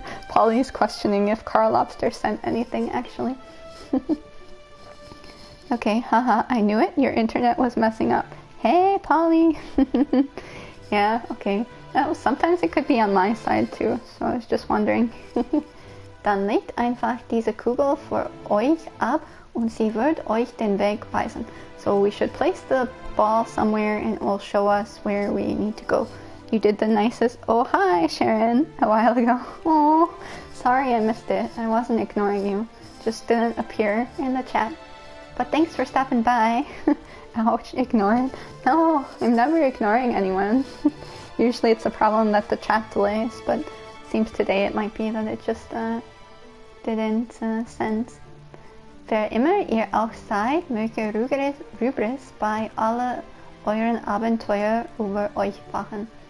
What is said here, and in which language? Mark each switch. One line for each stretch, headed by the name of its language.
English: Polly's questioning if Carl Lobster sent anything, actually. Okay, haha, I knew it. Your internet was messing up. Hey, Polly. Yeah, okay. Sometimes it could be on my side too, so I was just wondering.
German: Dann legt einfach diese Kugel vor euch ab und sie wird euch den Weg weisen.
English: So we should place the ball somewhere and it will show us where we need to go. You did the nicest oh hi Sharon a while ago. Oh, sorry I missed it. I wasn't ignoring you. Just didn't appear in the chat. But thanks for stopping by. Ouch, ignored. No, I'm never ignoring anyone. Usually it's a problem that the chat delays, but it seems today it might be that it just didn't send.
German: Wer immer ihr auch seid, möge Rubris bei alle euren Abenteuer über euch wachen.